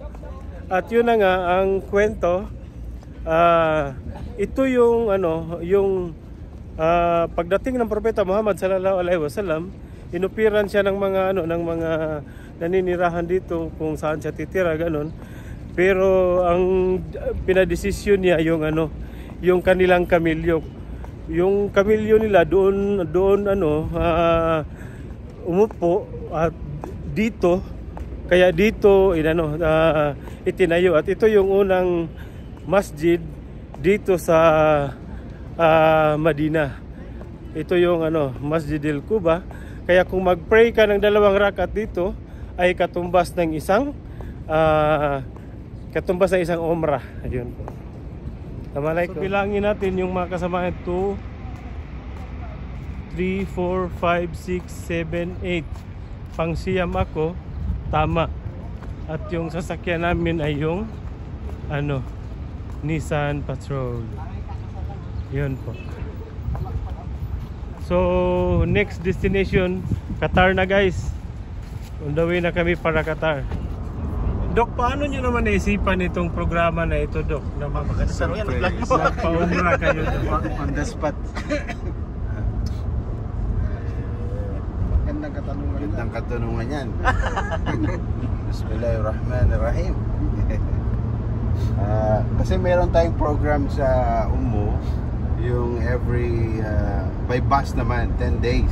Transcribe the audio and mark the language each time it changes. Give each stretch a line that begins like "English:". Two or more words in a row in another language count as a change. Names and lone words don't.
Filipino: At yun na nga ang kwento. Ito yung pagdating ng Propeta Muhammad
Arabic: صلى الله عليه وسلم,
Filipino: inupiran siya ng mga naninirahan dito kung saan siya titira, ganun. Pero ang pinadesisyon niya yung kanilang kamilyo. Yung kamilyo nila doon umupo at dito, kaya dito itinayo. At ito yung unang masjid dito sa Madina. Ito yung Masjid al-Quba. Kaya kung mag-pray ka ng dalawang rak'at dito, ay katumbas ng isang umrah. Ayun po. So bilangin natin yung mga kasama. 2, 3, 4, 5, 6, 7, 8. Pang siyam ako, tama. At yung sasakyan namin ay yung Nissan Patrol. Yun po. So
English: next destination,
Filipino: Qatar na guys.
English: On the way
Filipino: na kami para Qatar. Dok, paano nyo naman naisipan itong programa na ito, Dok? Na magpa-umrah kayo
English: on the spot.
Filipino: Gandang katanungan yan. Bismillahirrahmanirrahim. Kasi meron tayong program sa Ummu, yung
English: every by bus
Filipino: naman, 10 days.